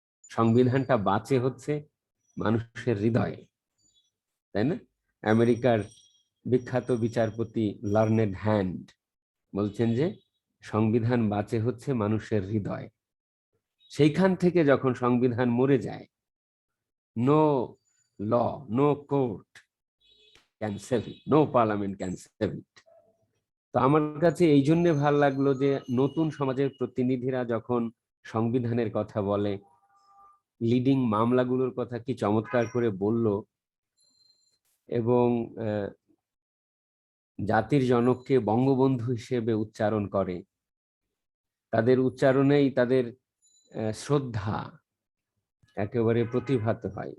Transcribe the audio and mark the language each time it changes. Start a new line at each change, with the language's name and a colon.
Bangla: সংবিধানটা বাঁচে হচ্ছে মানুষের হৃদয়ে, তাই না? আমেরিকার বিখ্যাত বিচারপতি লার্নেড হ্যান্ড বলছেন যে সংবিধান বাঁচে হচ্ছে মানুষের হৃদয়ে। সেইখান থেকে যখন সংবিধান মরে যায়,
English: no law, no court can save it, no parliament can save it.
Bangla: তো আমার কাছে এই জন্য ভালো লাগলো যে নতুন সমাজের প্রতিনিধিরা যখন সংবিধানের কথা বলে, লিডিং মামলাগুলোর কথা কি চমৎকার করে বলল, এবং জাতির জনককে বঙ্গবন্ধু হিসেবে উচ্চারণ করে, তাদের উচ্চারণেই তাদের শ্রদ্ধা একেবারে প্রতিভাত হয়।